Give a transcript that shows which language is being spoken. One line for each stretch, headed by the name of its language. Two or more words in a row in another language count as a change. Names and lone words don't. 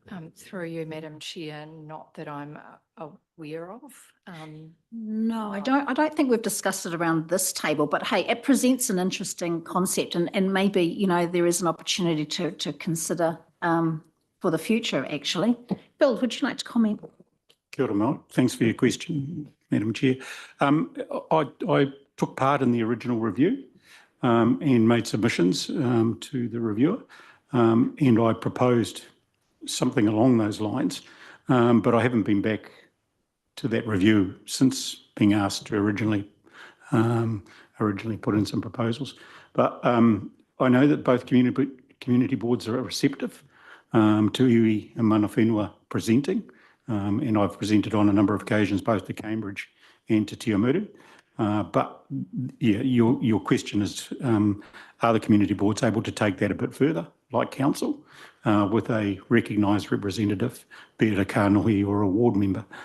English: Through you, Madam Chair, not that I'm aware of. No, I don't think we've discussed it around this table, but hey, it presents an interesting concept and maybe, you know, there is an opportunity to consider for the future, actually. Bill, would you like to comment?
Māori: Kia ora, Mel.
English: Thanks for your question, Madam Chair. I took part in the original review and made submissions to the reviewer, and I proposed something along those lines, but I haven't been back to that review since being asked to originally put in some proposals. But I know that both community boards are receptive to iwi and
Māori: mana whenua
English: presenting, and I've presented on a number of occasions, both to Cambridge and to Tiamuru. But yeah, your question is, are the community boards able to take that a bit further, like council, with a recognised representative, be it a kānohi or a ward member?